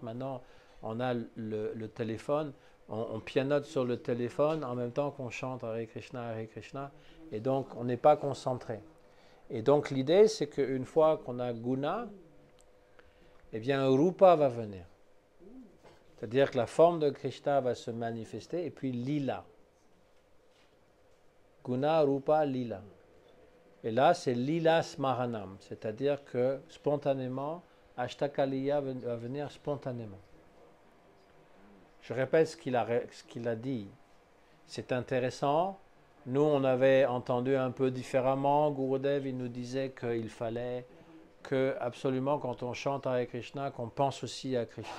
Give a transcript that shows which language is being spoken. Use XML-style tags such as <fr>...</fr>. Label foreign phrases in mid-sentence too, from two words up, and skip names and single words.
<fr>Maintenant, on a le téléphone, on pianote sur le téléphone en même temps qu'on chante</fr> <sa>Hare Krishna,</sa> <fr>et donc on n'est pas concentré. Et donc l'idée, c'est qu'une fois qu'on a guna, eh bien un rupa va venir. C'est-à-dire que la forme de Krishna va se manifester, et puis lila.</fr> <sa>Guna, rupa, lila.</sa> <fr>Et là, c'est</fr> <sa>lila smaranam,</sa> <fr>c'est-à-dire que spontanément, Ashtakaliya va venir spontanément. Je répète ce qu'il a dit. C'est intéressant. Nous, on avait entendu un peu différemment. Gurudev, il nous disait qu'il fallait que, absolument, quand on chante avec Krishna, qu'on pense aussi à Krishna.</fr>